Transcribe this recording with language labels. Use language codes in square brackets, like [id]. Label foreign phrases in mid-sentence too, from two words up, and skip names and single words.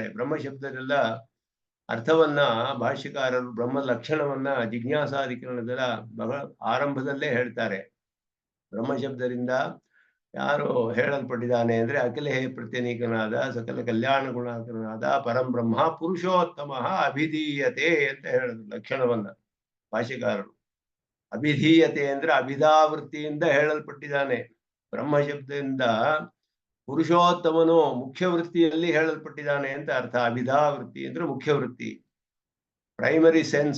[kn] ಬ್ರಹ್ಮ ಶಬ್ದದೆಲ್ಲ ಅರ್ಥವನ್ನ ಭಾಷ್ಯಕಾರರು ಬ್ರಹ್ಮ ಲಕ್ಷಣವನ್ನ ಜಿಜ್ಞಾಸಾಧಿಕರಣದ ಆರಂಭದಲ್ಲೇ ಹೇಳ್ತಾರೆ. ಬ್ರಹ್ಮ ಶಬ್ದದಿಂದ ಯಾರು ಹೇಳಲ್ಪಟ್ಟಿದ್ದಾನೆ ಅಂದ್ರೆ ಅಖಿಲ ಹೇ ಪ್ರತ್ಯನೀಕನಾದ ಸಕಲ ಕಲ್ಯಾಣ ಗುಣಾಕರನಾದ [sa] ಪರಂ ಬ್ರಹ್ಮ ಪುರುಷೋತ್ತಮ ಅಭಿಧೀಯತೆ [kn] ಅಂತ ಹೇಳಿದ್ರು ಲಕ್ಷಣವನ್ನ ಭಾಷ್ಯಕಾರರು. ಅಭಿಧೀಯತೆ ಅಂದ್ರೆ ಅಭಿಧಾವೃತ್ತಿಯಿಂದ ಹೇಳಲ್ಪಟ್ಟಿದ್ದಾನೆ. ಬ್ರಹ್ಮ ಶಬ್ದದಿಂದ ಪುರುಷೋತ್ತಮನು ಮುಖ್ಯ ವೃತ್ತಿಯಲ್ಲಿ ಹೇಳಲ್ಪಟ್ಟಿದ್ದಾನೆ ಅಂತ ಅರ್ಥ. ಅಭಿಧಾವೃತ್ತಿ ಅಂದ್ರೆ ಮುಖ್ಯ ವೃತ್ತಿ, [en] primary sense.